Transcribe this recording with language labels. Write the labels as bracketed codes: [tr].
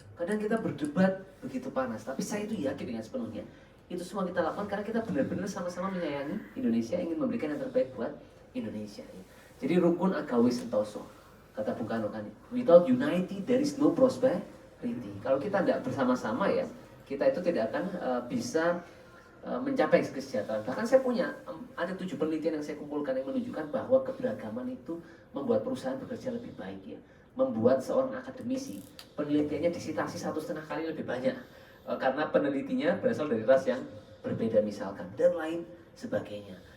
[id] Kadang kita berdebat begitu panas, tapi saya itu yakin dengan sepenuhnya itu semua kita lakukan karena kita benar-benar sama-sama menyayangi Indonesia, ingin memberikan yang terbaik buat Indonesia. Jadi [jv] rukun agawi sentoso, [id] Kata Bung Karno kan, [en] without unity there is no prosperity. [id] Kalau kita tidak bersama-sama ya, kita itu tidak akan bisa mencapai kesejahteraan. Bahkan saya punya ada 7 penelitian yang saya kumpulkan yang menunjukkan bahwa keberagaman itu membuat perusahaan bekerja lebih baik ya. Membuat seorang akademisi penelitiannya disitasi 1,5 kali lebih banyak karena penelitinya berasal dari ras yang berbeda misalkan dan lain sebagainya.